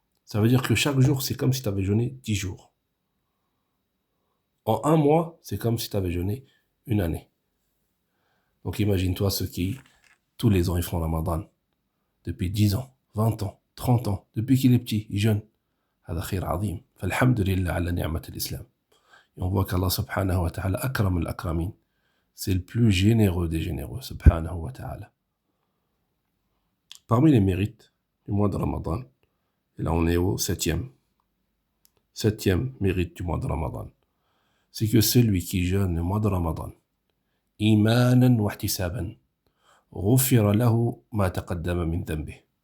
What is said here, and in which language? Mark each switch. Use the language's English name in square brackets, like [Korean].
[French] Ça veut dire que chaque jour, c'est comme si tu avais jeûné 10 jours. En un mois, c'est comme si tu avais jeûné une année. Donc imagine-toi ceux qui, tous les ans, ils font Ramadan. Depuis 10 ans, 20 ans, 30 ans, depuis qu'il est petit, il jeûne. [Arabic] هذا خير عظيم. فالحمد لله على نعمة الإسلام. [French] Et on voit qu'Allah subhanahu wa ta'ala akram al-akramin. C'est le plus généreux des généreux, subhanahu wa ta'ala. Parmi les mérites du mois de Ramadan, et là on est au 7e mérite du mois de Ramadan, c'est que celui qui jeûne le mois de Ramadan, imanan wa ihtisaban, ghufira lahu ma taqaddama min dhanbih.